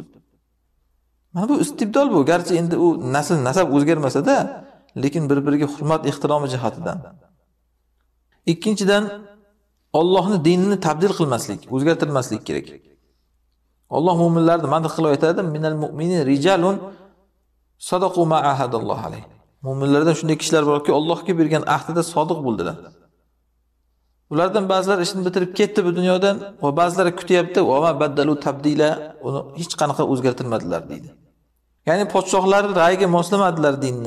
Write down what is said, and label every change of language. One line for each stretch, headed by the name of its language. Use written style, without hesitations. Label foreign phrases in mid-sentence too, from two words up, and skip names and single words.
Uzbek: Mana bu istibdol bu, garchi endi u nasab o'zgarmasa-da, lekin bir-biriga hurmat, ehtiromi jihatidan. Ikkinchidan, Allohning dinini tabdil qilmaslik, o'zgartirmaslik kerak. Alloh mu'minlarni madh qilib aytadi:
Arabic: "من المؤمنين رجال صدقوا ما عاهدوا الله عليه."
Uzbek: Mu'minlardan shunday kishilar borki, Allohga bergan ahdida sodiq bo'ldilar. Ulardan ba'zilar ishini bitirib ketdi bu dunyodan va ba'zilari kutyapti,
Arabic: وما بدلوا تبديلا,
Uzbek: uni hech qanaqa o'zgartirmadilar deydi. Ya'ni podshohlar ra'yiga moslamadilar dinni.